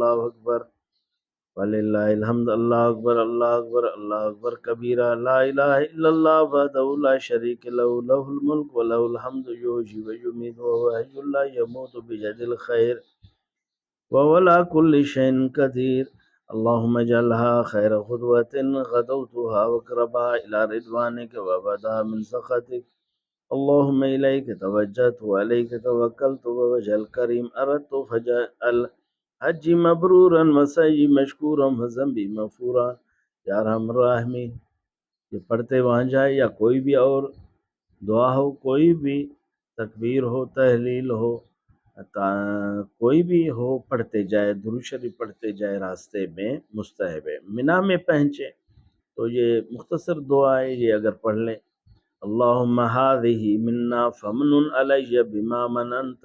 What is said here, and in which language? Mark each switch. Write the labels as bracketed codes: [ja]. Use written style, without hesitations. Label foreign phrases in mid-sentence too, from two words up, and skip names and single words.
[ar] وللہ الحمد، اللہ اکبر اللہ اکبر کبیرہ، لا الہ الا اللہ وحدہ لا شریک لہ لہ الملک ولہ الحمد یحیی ویمیت وہو حی لا یموت بیدہ الخیر وہو علی کل شیء قدیر، اللہم اجعلها خیر خطوۃ غدوتها وقربها الی رضوانک وابعدها من سخطک، اللہم الیک توجہت وعلیک توکلت ووجہ الکریم اردت فاجعل حجی مبرورا وسعی مشکورا وذنبی مغفورا، یا ارحم الراحمین۔ [ur] یہ پڑھتے وہاں جائے، یا کوئی بھی اور دعا ہو، کوئی بھی تکبیر ہو، تحلیل ہو، کوئی بھی ہو، پڑھتے جائے، درود شریف پڑھتے جائے، راستے میں مستحب ہے۔ مینا میں پہنچے تو یہ مختصر دعا ہے، یہ اگر پڑھ لیں، [ar] اللہم ہذہ منا فمن علی بما مننت